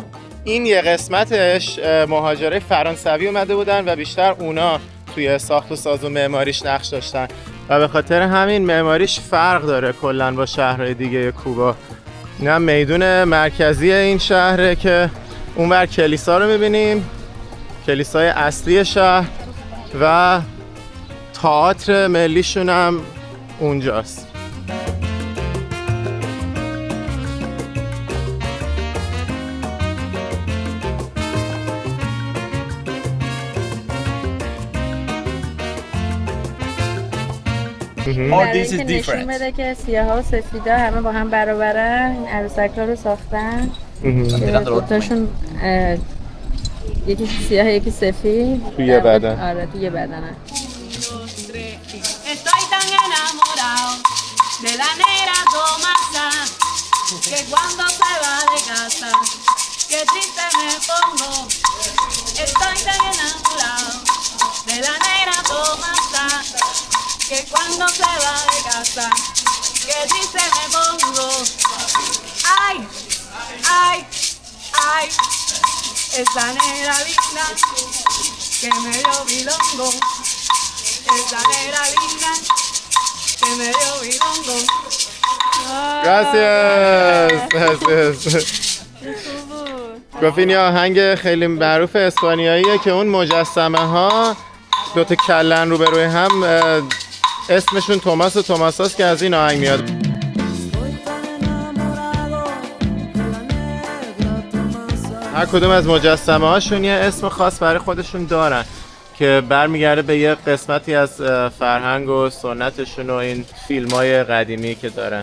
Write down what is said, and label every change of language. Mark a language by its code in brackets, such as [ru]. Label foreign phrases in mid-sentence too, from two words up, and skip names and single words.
[fa] این یه قسمتش مهاجرای فرانسوی اومده بودن و بیشتر اونا توی ساخت و ساز و معماریش نقش داشتن و به خاطر همین معماریش فرق داره کلاً با شهرهای دیگه کوبا. نه میدون مرکزی این شهره که اونور کلیسا رو میبینیم، کلیسای اصلی شهر و تئاتر ملیشون هم اونجاست. [en] All this is different. [fa] نشون بده که سیاها و سفیدا همه با هم برابرن. این عروسک‌ها رو ساختن. دوتاشون یکی سیاه یکی سفید. توی بدن. آره توی بدنن. [es] Estoy tan enamorado de la negra Tomasa que cuando se va de casa que triste me pongo. Estoy tan enamorado de la negra Tomasa que cuando se va de casa que triste me pongo. Ay, ay, ay, esa negra linda que me dio bilongo. Esa negra linda que me dio bilongo. Gracias. [fa] گفت این آهنگ خیلی معروف اسپانیاییه که اون مجسمه ها دوتا کلن رو به روی هم اسمشون توماس و توماساست که از این آهنگ میاد. هر کدوم از مجسمه هاشون یه اسم خاص برای خودشون دارن که برمیگرده به یه قسمتی از فرهنگ و سنتشون و این فیلم‌های قدیمی که دارن.